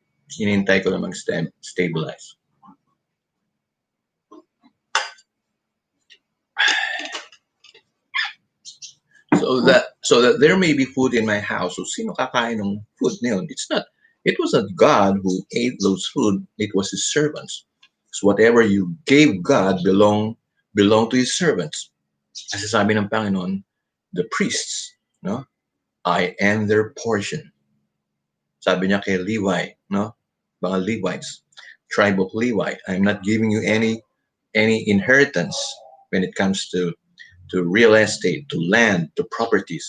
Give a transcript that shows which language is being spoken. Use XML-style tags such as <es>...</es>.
<tl>Hinintay ko na mag-stabilize.</tl> <en>So that there may be food in my house.</en> <tl>So sino kakain ng food na yun?</tl> <en>It was not God who ate those food, it was his servants. So whatever you gave God belong to his servants.</en> <tl>Kasi sabi ng Panginoon,</tl> <en>the priests, no? I am their portion.</en> <tl>Sabi niya kay Levi,</tl> <en>no? Mga Levites, tribe of Levi, I'm not giving you any inheritance when it comes to real estate, to land, to properties.</en>